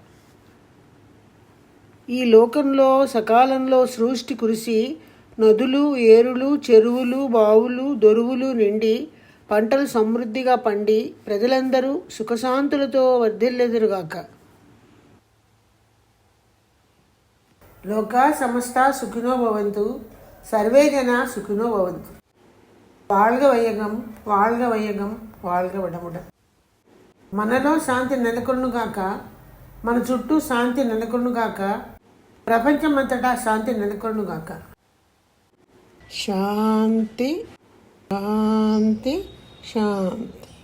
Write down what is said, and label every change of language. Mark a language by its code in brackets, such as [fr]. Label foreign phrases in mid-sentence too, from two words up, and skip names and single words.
[te] ఈ లోకంలో సకాలంలో సృష్టి కురిసి నదులు, ఏరులు, చెరువులు, బావులు, దొరువులు నిండి పంటలు సమృద్ధిగా పండి ప్రజలందరూ సుఖశాంతులతో వర్ధిల్లెదురుగాక. [sa] लोका समस्त सुखिनो भवन्तु. सर्वे जन सुखिनो भवन्तु. [ta] வாழ்க வையகம், வாழ்க வையகம், வாழ்க வளமுடன். [te] మనలో శాంతి నెలకొనుగాక, మన చుట్టూ శాంతి నెలకొనుగాక, ప్రపంచమంతటా శాంతి నెలకొనుగాక. శాంతి శాంతి శాంతి.